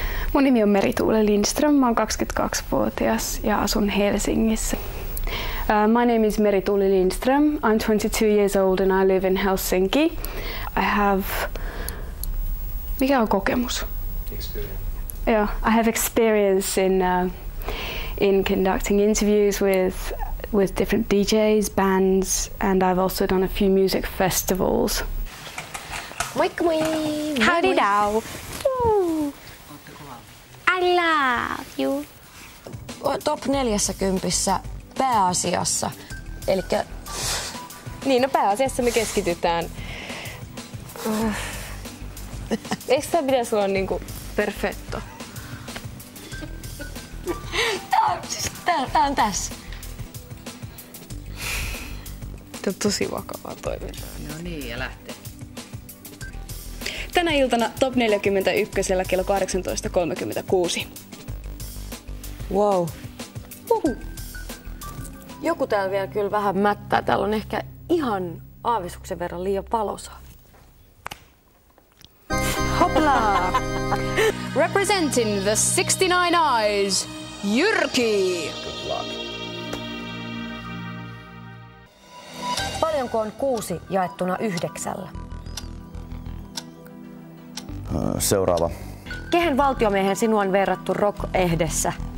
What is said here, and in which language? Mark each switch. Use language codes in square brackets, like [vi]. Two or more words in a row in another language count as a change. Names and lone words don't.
[fi] Mun nimi on Meri-Tuule Lindström, mä oon 22-vuotias ja asun Helsingissä. [en] My name is Meri-Tuule Lindström. I'm 22 years old and I live in Helsinki. I have... [fi] Mikä on kokemus? [en] Experience. Yeah, I have experience in conducting interviews with different DJs, bands, and I've also done a few music festivals. [fi] Moikka moi! [en] Howdy do! I love you! [fi] Top 40 pääasiassa. Elikkä... Niin, no pääasiassa me keskitytään. Eikö tää pitäisi olla niinku perfetto? Tää on tässä. Tää on tosi vakavaa toimintaa. No niin, ja lähtee. Tänä iltana Top 41 kello 18.36. Wow. Joku täällä vielä kyllä vähän mättää. Täällä on ehkä ihan aavistuksen verran liian valosaa. Hopla! [en] Representing the 69 Eyes, Jyrki! [fi] Paljonko on 6 jaettuna 9? Seuraava. Kehen valtiomiehen sinua on verrattu Rock-ehdessä?